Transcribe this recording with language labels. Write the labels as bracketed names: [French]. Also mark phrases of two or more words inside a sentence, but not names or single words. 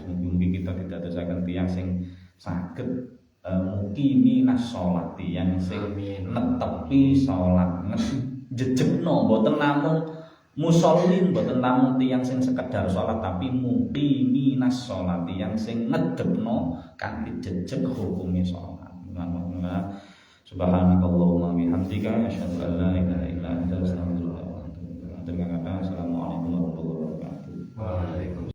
[Javanese] Mugi-mugi kita didadosaken tiyang sing saged [Arabic] مقيمي الصلاة [Javanese] tiyang sing netepi sholat jejekno mboten namung musallin mboten namung tiyang sing sekedar sholat tapi [Arabic] مقيمي الصلاة [Javanese] tiyang sing ngedepno kanthi jejeg hukume sholat. [Arabic] سبحانك اللهم وبحمدك أشهد أن لا إله إلا أنت أستغفرك وأتوب إليك. السلام عليكم ورحمة الله وبركاته.